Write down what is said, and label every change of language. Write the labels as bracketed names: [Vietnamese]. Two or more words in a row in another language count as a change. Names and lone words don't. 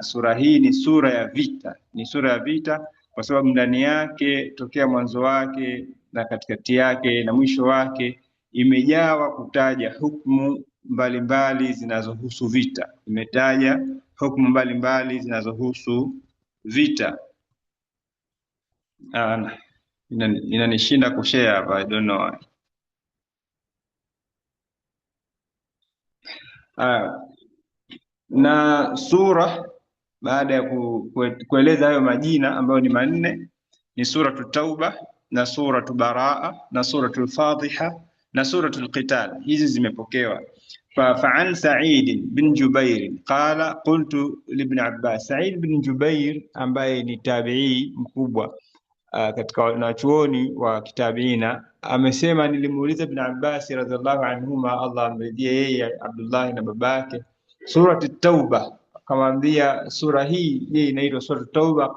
[Swahili] Sura hii ni sura ya vita, ni sura ya vita kwa sababu ndani yake tokea mwanzo wake na katikati yake na mwisho wake imejawa kutaja hukumu mbalimbali zinazohusu vita. Imetaja hukumu mbalimbali zinazohusu vita. Inanishinda kushare hapa, [English] I don't know why. [Swahili] Na sura baada ya kueleza hayo majina ambayo ni manne, ni suratu Tauba na suratu Baraa na suratu Fadhiha na suratu Qital. Hizi zimepokewa [Arabic] فعن سعيد بن جبير قال قلت لابن عباس. [Swahili] Said bin Jubair ambaye ni tabi'i mkubwa katika wanachuoni wa kitabiina amesema, nilimuuliza Ibn Abbas [Arabic] رضي الله عنهما, [Swahili] Allah amridhie yeye, Abdullah na babake, surati Tauba, akamwambia sura hii inaitwa suratu Tauba.